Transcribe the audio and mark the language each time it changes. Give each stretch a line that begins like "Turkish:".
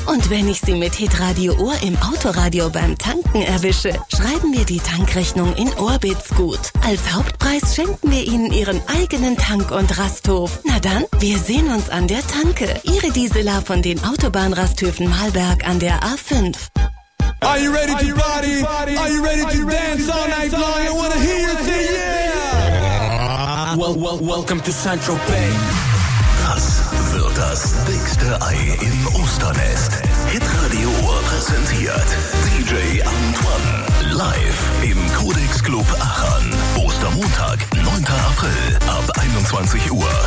German: Und wenn ich sie mit Hitradio Ohr im Autoradio beim Tanken erwische, schreiben wir die Tankrechnung in Orbitz gut. Als Hauptpreis schenken wir ihnen ihren eigenen Tank- und Rasthof. Na dann, wir sehen uns an der Tanke. Ihre Diesela von den Autobahnrasthöfen Malberg an der A5.
English: Are you ready to party? Are you ready to dance all night long? I wanna hear you say yeah! Welcome to Saint-Tropez.
German: Das wird das dickste Ei im Osternest. Hitradio Ohr präsentiert DJ Antoine live im Codex Club Aachen. Ostermontag, 9. April ab 21 Uhr.